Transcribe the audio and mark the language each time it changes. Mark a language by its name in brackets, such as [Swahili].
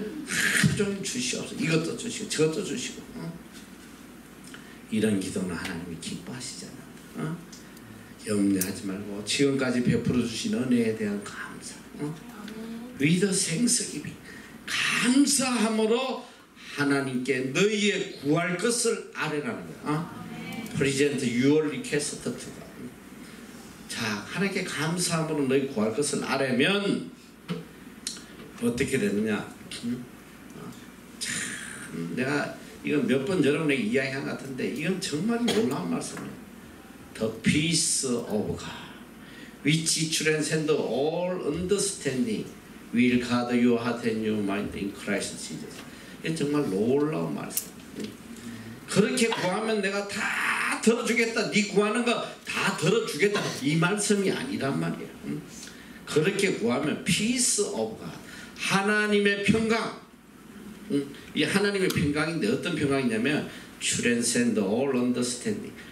[Korean] 하루 종일 주시옵소서. 이것도 주시고 저것도 주시고. 이런 기도는 하나님이 기뻐하시잖아. 염려하지 말고 지금까지 베풀어 주신 은혜에 대한 감사. [English] With thanksgiving. [Korean] 감사함으로 하나님께 너희의 구할 것을 아뢰라는 거야. [English] Present your request to God. [Korean] 자, 하나님께 감사함으로 너희 구할 것을 아뢰면 어떻게 되느냐? 참, 내가 이건 몇 번 여러분에게 이야기한 것 같은데 이건 정말 놀라운 말씀이에요. [English] The peace of God, which transcends all understanding, will guard your heart and your mind in Christ Jesus. [Korean] 이게 정말 놀라운 말씀. 그렇게 구하면 내가 다 들어주겠다. 네 구하는 거 다 들어주겠다. 이 말씀이 아니란 말이야. 그렇게 구하면 [English] peace of God, [Korean] 하나님의 평강. 이 하나님의 평강인데 어떤 평강이냐면 [English] transcend all understanding.